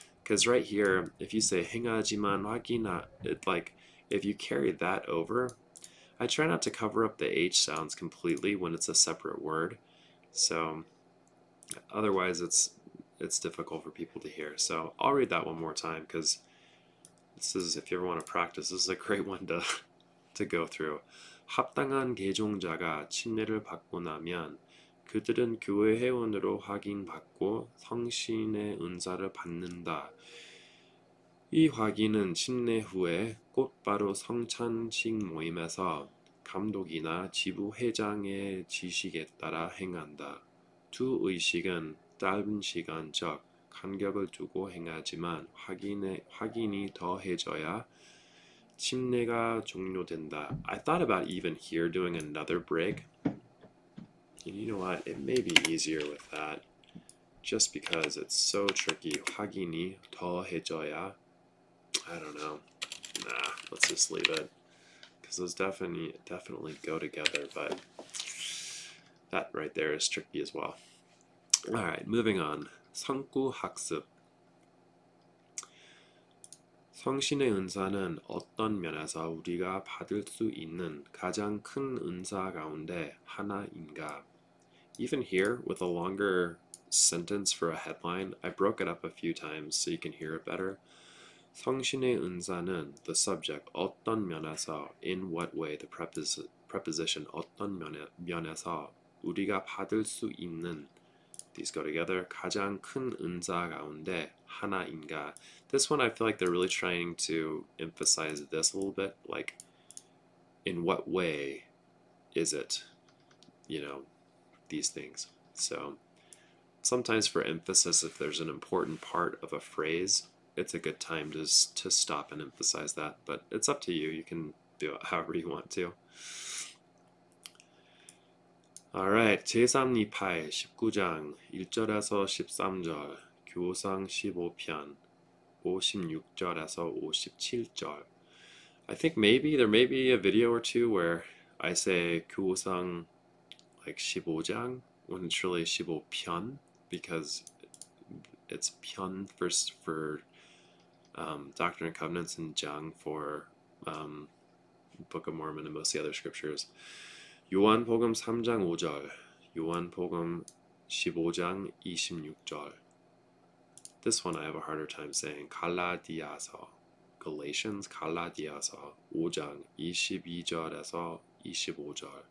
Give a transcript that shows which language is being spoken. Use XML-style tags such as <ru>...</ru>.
<en>Because right here, if you say</en> <ko>행하지만 확인하,</ko> <en>like if you carry that over, I try not to cover up the H sounds completely when it's a separate word. So otherwise it's difficult for people to hear. So I'll read that one more time because this is, if you ever want to practice, this is a great one to go through.</en> <ko>합당한 개종자가 침례를 받고 나면 그들은 교회 회원으로 확인받고 성신의 은사를 받는다. 이 확인은 침례 후에 곧바로 성찬식 모임에서 감독이나 지부회장의 지식에 따라 행한다. 두 의식은 짧은 시간적 간격을 두고 행하지만 확인이 더해져야 침례가 종료된다.</ko> <en>I thought about even here doing another break. And you know what? It may be easier with that. Just because it's so tricky.</en> <ko>확인이 더해져야.</ko> <en>I don't know. Nah, let's just leave it. Because those definitely go together. But that right there is tricky as well. Alright, moving on.</en> <ko>성구 학습. 성신의 은사는 어떤 면에서 우리가 받을 수 있는 가장 큰 은사 가운데 하나인가?</ko> <en>Even here, with a longer sentence for a headline, I broke it up a few times so you can hear it better.</en> <ko>성신의 은사는,</ko> <en>the subject,</en> <ko>어떤 면에서,</ko> <en>in what way, the preposition,</en> <ko>어떤 면에서 우리가 받을 수 있는,</ko> <en>these go together,</en> <ko>가장 큰 은사 가운데 하나인가.</ko> <en>This one I feel like they're really trying to emphasize this a little bit, like in what way is it, these things. So sometimes for emphasis, if there's an important part of a phrase, it's a good time to stop and emphasize that, but it's up to you. You can do it however you want to.</en> <ko>Alright, 제3니파의 19장 1절에서 13절, 교상 15편 56절에서 57절.</ko> <en>I think maybe there may be a video or two where I say 교상 like 15장 when it's really 15편, because it's 편 for Doctrine and Covenants and 장 for Book of Mormon and most of the other scriptures.</en> <ko>요한복음 3장 5절, 요한복음 15장 26절.</ko> <en>This one I have a harder time saying.</en> <ko>갈라디아서 Galatians 갈라디아서 5장 22절에서 25절.</ko>